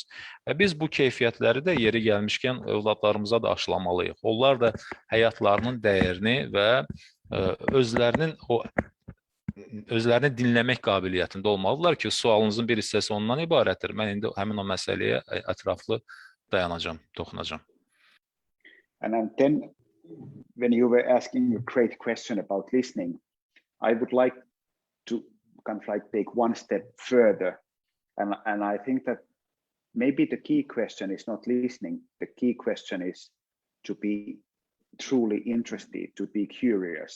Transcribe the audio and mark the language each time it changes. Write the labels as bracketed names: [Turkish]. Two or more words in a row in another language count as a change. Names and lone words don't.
[Azerbaijani] Və biz bu keyfiyyətləri də yeri gəlmişkən övladlarımıza da aşılamalıyıq. Onlar da həyatlarının dəyərini və özlərini dinləmək qabiliyyətində olmalıdırlar ki, sualınızın bir hissəsi ondan ibarətdir. Mən indi həmin o məsələyə ətraflı dayanacağım, toxunacağım. [English] And then, when you were asking a great question about listening, I would like to kind of like take one step further. And I think that maybe the key question is not listening. The key question is to be truly interested, to be curious.